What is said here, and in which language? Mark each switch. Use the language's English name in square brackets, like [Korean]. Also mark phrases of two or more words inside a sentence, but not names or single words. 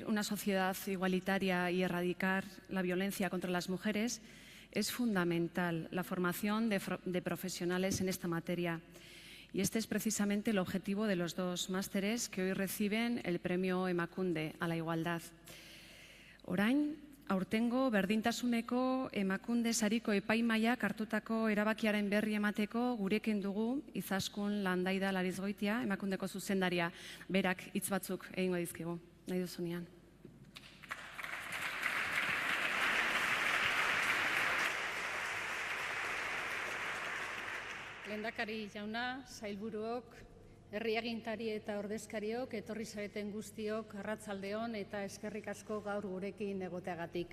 [Spanish] una sociedad igualitaria y erradicar la violencia contra las mujeres, es fundamental la formación de profesionales en esta materia. Y este es precisamente el objetivo de los 2 másteres que hoy reciben el premio Emakunde a la igualdad. [Basque] Orain, aurtengo berdintasuneko Emakunde sariko epaimahaiak hartutako erabakiaren berri emateko gurekin dugu Izaskun Landaida Larizgoitia, Emakundeko zuzendaria, berak hitz batzuk egingo dizkigu. Nahi duzunean. Lehendakari jauna, sailburuok, herri agintari eta ordezkariok, etorri zareten guztiok, arratsaldeon eta eskerrik asko gaur gurekin egoteagatik.